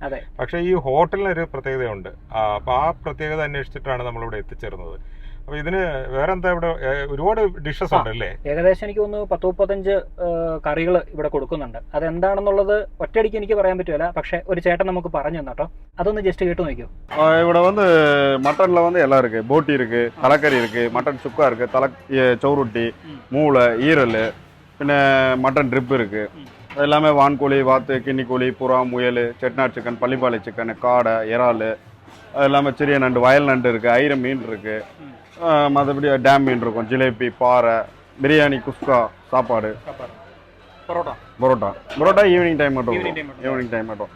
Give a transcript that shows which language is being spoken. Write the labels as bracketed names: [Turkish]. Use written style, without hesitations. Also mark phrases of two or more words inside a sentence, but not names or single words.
[Malayalam] പക്ഷെ ഈ ഹോട്ടലിന് ഒരു പ്രത്യേകതയുണ്ട്. അപ്പൊ ആ പ്രത്യേകത അന്വേഷിച്ചിട്ടാണ് നമ്മളിവിടെ എത്തിച്ചേർന്നത്. അപ്പൊ ഇതിന് വേറെ എന്താ, ഇവിടെ ഒരുപാട് ഡിഷസ് ഉണ്ട് അല്ലേ? ഏകദേശം എനിക്ക് തോന്നുന്നു 10-35 കറികൾ ഇവിടെ കൊടുക്കുന്നുണ്ട്. അതെന്താണെന്നുള്ളത് ഒറ്റയടിക്ക് എനിക്ക് പറയാൻ പറ്റുമല്ല, പക്ഷെ ഒരു ചേട്ടൻ നമുക്ക് പറഞ്ഞു തന്നോ. അതൊന്ന് ജസ്റ്റ് കേട്ട് നോക്കിയോ. [Tamil] ഇവിടെ மட்டன்ல எல்லாம் இருக்கு. போட்டி இருக்கு, தலைக்கறி இருக்கு, மட்டன் சுக்கா இருக்கு, சௌரொட்டி, மூளை, ஈரல், பின்ன மட்டன் ட்ரிப் இருக்கு. அது எல்லாமே வான்கோழி, வாத்து, கிண்ணிக்கோழி, புறா, முயல், செட்நாட் சிக்கன், பள்ளிப்பாளை சிக்கன், காடை, இறால், அது எல்லாமே சிறிய நண்டு, வயல் நண்டு இருக்கு, ஐர மீன் இருக்கு, மற்றபடி டேம் மீன் இருக்கும், ஜிலேபி, பாறை, பிரியாணி, குஸ்கா, சாப்பாடு, பரோட்டா [English] evening time [Tamil] மட்டும்.